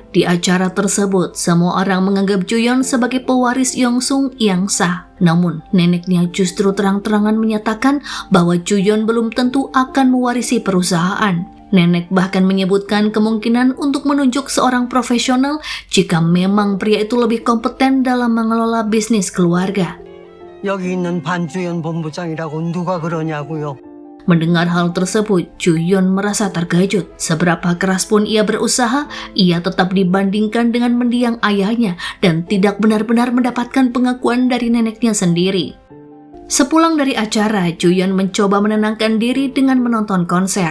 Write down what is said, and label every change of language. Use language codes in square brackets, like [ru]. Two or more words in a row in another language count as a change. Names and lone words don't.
[id] Di acara tersebut, semua orang menganggap Juyeon sebagai pewaris Yongsung yang sah. Namun, neneknya justru terang-terangan menyatakan bahwa Juyeon belum tentu akan mewarisi perusahaan. Nenek bahkan menyebutkan kemungkinan untuk menunjuk seorang profesional jika memang pria itu lebih kompeten dalam mengelola bisnis keluarga. [ko] 여기 있는 반주연 본부장이라고 누가 그러냐고요. [id] Mendengar hal tersebut, Juyeon merasa terkejut. Seberapa keras pun ia berusaha, ia tetap dibandingkan dengan mendiang ayahnya dan tidak benar-benar mendapatkan pengakuan dari neneknya sendiri. Sepulang dari acara, Juyeon mencoba menenangkan diri dengan menonton konser.